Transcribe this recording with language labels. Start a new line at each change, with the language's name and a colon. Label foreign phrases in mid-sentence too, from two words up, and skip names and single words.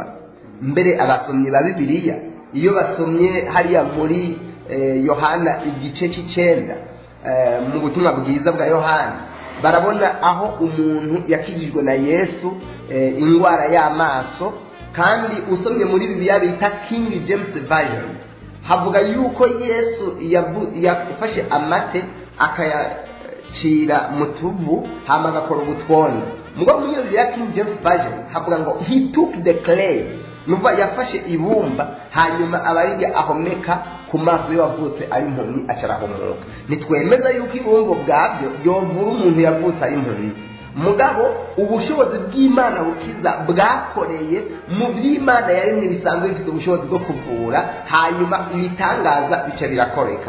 Rundi: mbere abasomyi ba Bibiliya iyo basomye hariya muri Yohana igice c'9 mu butumwa bwiza bwa Yohana, barabona aho umuntu yakijijwe na Yesu indwara y'amaso. kandi usomye muri Bibiliya bita King James Version, havuga yuko Yesu yafashe amate akayacira mu tuvu hama agakora ubutwondo. mugabo muri Bibiliya King James Version havuga ngo
English: he took the clay,
Rundi: nuva yafashe ibumba hanyuma abarirya ahomeka ku maso y'abavutse ari impumyi acarahomoka. nitwemeza yuko ibumba bwabyo yovura umuntu yavutse ari impumyi, mugabo ubushobozi bw'Imana bukiza bwakoreye mu by'Imana yaremye bisanzwe bifite ubushobozi bwo kuvura, hanyuma ibitangaza bica birakoreka.